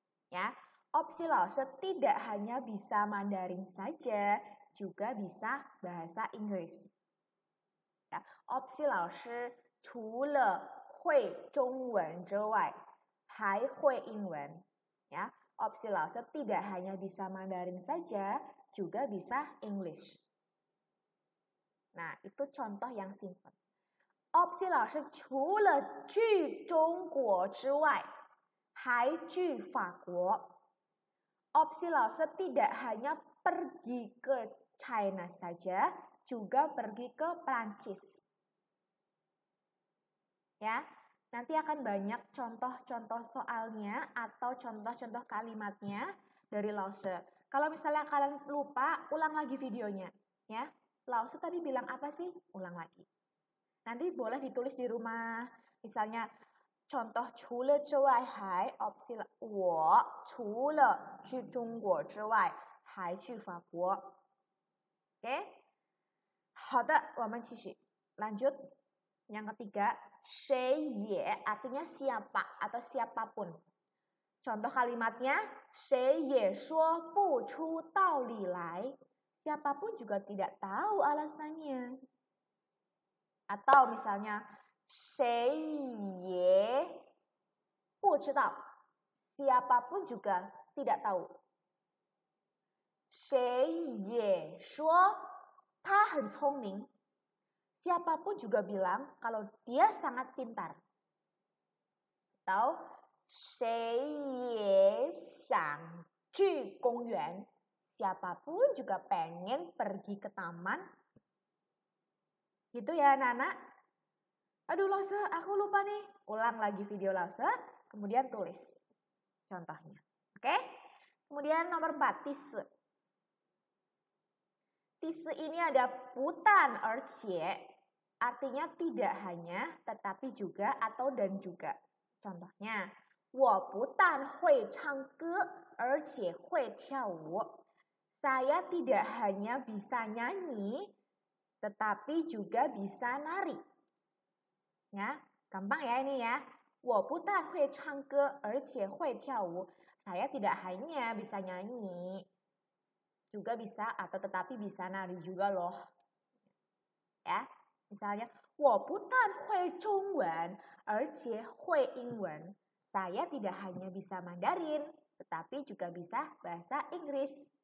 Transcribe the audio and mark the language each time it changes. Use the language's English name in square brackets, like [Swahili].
[Indonesian] Ya, Opsi 老师 tidak hanya bisa Mandarin saja, juga bisa bahasa Inggris. [Chinese] Ya, Opsi 老师除了会中文之外还会英文. [Indonesian] Ya, Opsi 老师 tidak hanya bisa Mandarin saja, juga bisa English. Nah, itu contoh yang simpel. [Chinese] Opsi 老师除了去中国之外还去法国. [Indonesian] Opsi 老师 tidak hanya pergi ke China saja, juga pergi ke Prancis. Ya, nanti akan banyak contoh-contoh soalnya atau contoh-contoh kalimatnya dari Lause. Kalau misalnya kalian lupa, ulang lagi videonya. Ya, Lause tadi bilang apa sih? Ulang lagi. Nanti boleh ditulis di rumah. Misalnya, contoh [Chinese] 除了之外还 Opsi 我除了去中国之外还去法国.Oke? 好的，我们继续 [Indonesian] lanjut. Yang ketiga, [Chinese] 谁也 [Indonesian] artinya siapa atau siapapun. Contoh kalimatnya, [Chinese] 谁也说不出道理来. [Indonesian] Siapapun juga tidak tahu alasannya. Atau misalnya, [Chinese] 谁也不知道. [Indonesian] Siapapun juga tidak tahu. [Chinese] 谁也说他很聪明. [Indonesian] Siapapun juga bilang kalau dia sangat pintar. Atau [Chinese] 谁也想去公园. [Indonesian] Siapapun juga pengen pergi ke taman. Gitu ya anak-anak. Aduh Lause, aku lupa nih. Ulang lagi video Lause, kemudian tulis contohnya. Oke? Kemudian nomor 4, tise. Tise ini ada butan, [Chinese] 而且. [Indonesian] Artinya tidak hanya, tetapi juga atau dan juga. Contohnya, [Chinese] 我不但会唱歌，而且会跳舞. [Indonesian] Saya tidak hanya bisa nyanyi, tetapi juga bisa nari. Ya, gampang ya ini ya. [Chinese] 我不但会唱歌，而且会跳舞. [Indonesian] Saya tidak hanya bisa nyanyi, juga bisa atau tetapi bisa nari juga loh. Ya, misalnya [Chinese] 我不但会中文，而且会英文. [Indonesian] Saya tidak hanya bisa Mandarin, tetapi juga bisa bahasa Inggris.